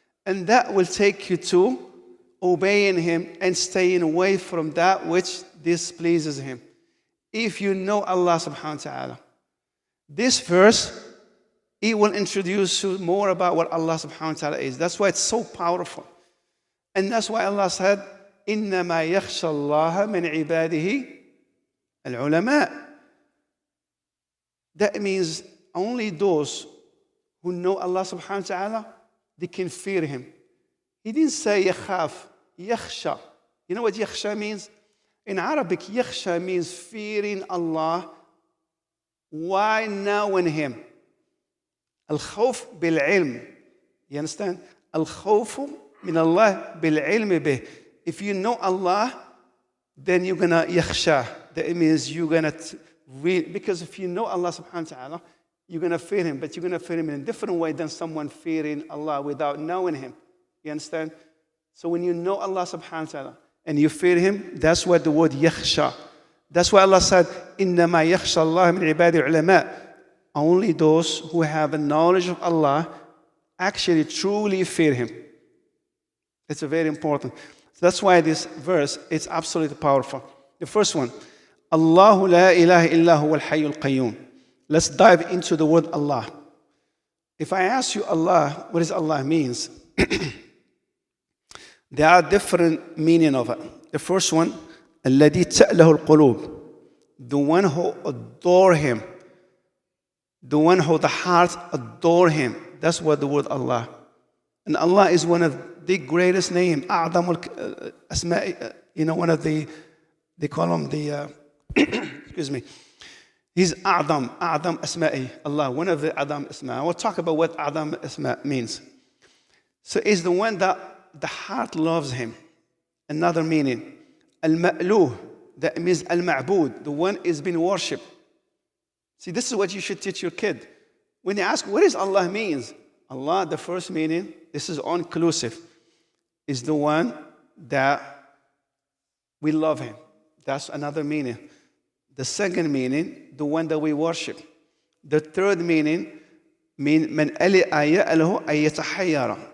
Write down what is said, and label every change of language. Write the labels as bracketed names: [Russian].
[English] And that will take you to obeying Him and staying away from that which displeases Him. If you know Allah subhanahu wa ta'ala. This verse, it will introduce you more about what Allah subhanahu wa ta'ala is. That's why it's so powerful. And that's why Allah said, [Arabic] إِنَّمَا يَخْشَى اللَّهَ مِنْ عِبَادِهِ الْعُلَمَاء. [English] That means only those who know Allah subhanahu wa ta'ala, they can fear Him. He didn't say يخاف, يخشى. You know what يخشى means? In Arabic, يخشى means fearing Allah. Why knowing Him? [Arabic] الخوف بالعلم. [English] You understand? [Arabic] الخوف من الله بالعلم به. [English] If you know Allah, then you're gonna يخشى. That means you're gonna because if you know Allah subhanahu wa ta'ala, you're gonna fear Him, but you're gonna fear Him in a different way than someone fearing Allah without knowing Him. You understand? So when you know Allah subhanahu wa ta'ala and you fear Him, that's what the word يخشى. That's why Allah said, [Arabic] إِنَّمَا يَخْشَى اللَّهَ مِنْ عِبَادِ الْعُلَمَاء. [English] Only those who have a knowledge of Allah actually truly fear Him. It's very important. So that's why this verse is absolutely powerful. The first one, [Arabic] Allahu la ilaha illa huwa al-hayyul qayyum. [English] Let's dive into the word Allah. If I ask you Allah, what does Allah means? There are different meaning of it. The first one, [Arabic] الذي تأله القلوب. [English] The one who adore Him. The one who the heart adore Him. That's what the word Allah. And Allah is one of the greatest name. [Arabic] أعظم الأسماء. [English] One of the, they call him the, excuse me. He's [Arabic] أعظم أسمائي. [English] Allah, one of the [Arabic] أعظم أسماء. [English] I will talk about what أعظم أسماء means. So it's the one that the heart loves Him. Another meaning. Al-Ma'luh. That means Al-Ma'bud. The one is being worshipped. See, this is what you should teach your kid. When they ask, what does Allah means? Allah, the first meaning, this is all-inclusive, is the one that we love Him. That's another meaning. The second meaning, the one that we worship. The third meaning, [Arabic] من ألئ يأله أن يتحير.